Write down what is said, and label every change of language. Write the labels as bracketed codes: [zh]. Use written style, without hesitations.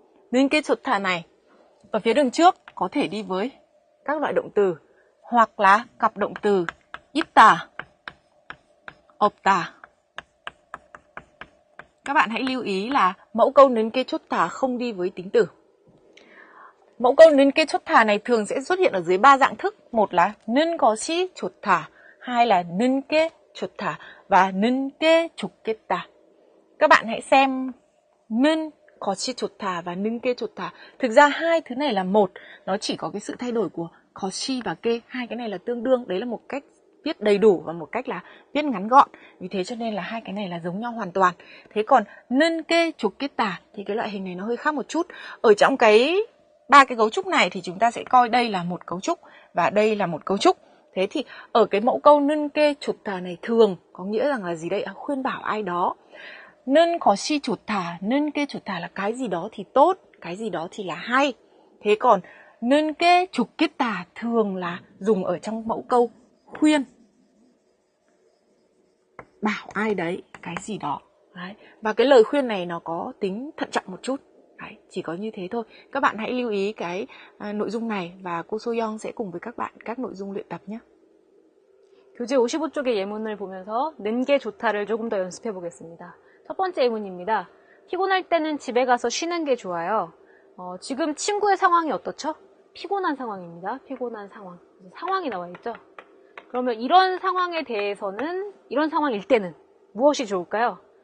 [ko] 는 게 좋다 [vi] này ở phía đường trước có thể đi với các loại động từ hoặc là cặp động từ [ko] 있다, 없다. [vi] Các bạn hãy lưu ý là mẫu câu [ko] 는 게 좋다 [vi] không đi với tính từ. Mẫu câu [ko] 는 게 좋다 [vi] này thường sẽ xuất hiện ở dưới 3 dạng thức. Một là [ko] 는 것이 좋다, [vi] hai là [ko] 는 게 좋다 [vi] và [ko] 는 게 좋겠다. [vi] Các bạn hãy xem [ko] 는 것이 좋다 [vi] và [ko] 는 게 좋다. [vi] Thực ra hai thứ này là một, nó chỉ có cái sự thay đổi của 것이 và 게. Hai cái này là tương đương, đấy là một cách viết đầy đủ và một cách là viết ngắn gọn. Vì thế cho nên là hai cái này là giống nhau hoàn toàn. Thế còn [ko] 는 게 좋겠다 [vi] thì cái loại hình này nó hơi khác một chút. Ở trong ba cái cấu trúc này thì chúng ta sẽ coi đây là một cấu trúc và đây là một cấu trúc. Thế thì ở cái mẫu câu [ko] 는 게 좋다 [vi] này thường có nghĩa rằng là gì đây? Khuyên bảo ai đó. [ko] 는 것이 좋다, 는 게 좋다 [vi] là cái gì đó thì tốt, cái gì đó thì là hay. Thế còn [ko] 는 게 좋겠다 [vi] thường là dùng ở trong mẫu câu khuyên. Bảo ai đấy cái gì đó. Đấy. Và cái lời khuyên này nó có tính thận trọng một chút. Đấy, chỉ có như thế thôi. Các bạn hãy lưu ý cái nội dung này và cô Soyoung sẽ cùng với các bạn các nội dung luyện tập nhé. [ko] 교재 55쪽의 예문을 보면서 는 게 좋다를 조금 더 연습해 보겠습니다. 첫 번째 예문입니다. 피곤할 때는 집에 가서 쉬는 게 좋아요. 지금 친구의 상황이 어떻죠? 피곤한 상황입니다. 피곤한 상황. 상황이 나와 있죠? 그러면 이런 상황에 대해서는, 이런 상황일 때는 무엇이 좋을까요?